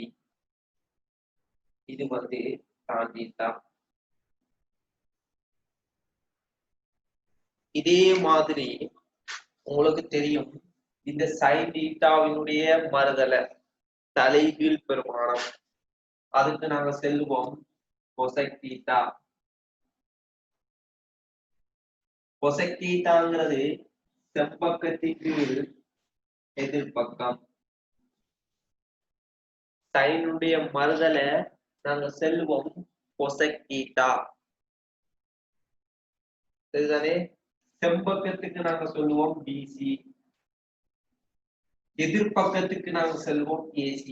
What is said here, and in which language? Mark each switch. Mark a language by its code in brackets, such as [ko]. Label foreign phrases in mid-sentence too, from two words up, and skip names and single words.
[ta] இது tan θ. இதே மாதிரி உங்களுக்கு தெரியும் இந்த sin θவினுடைய மறுதலை தலைகீழ் பெருமானம். அதுக்கு நாங்க செல்வோம் cosec θ. cosec θங்கிறது செம்பக்கத்தின் கீழ் எதிர்பக்கம். சைனுடைய மறுதலை நாங்க செல்வோம் cosec θ. சரிதானே? செம்பக்கத்துக்கு நாங்க சொல்லுவோம் பிசி, எதிர்பக்கத்துக்கு நாங்க செல்வோம் ஏசி.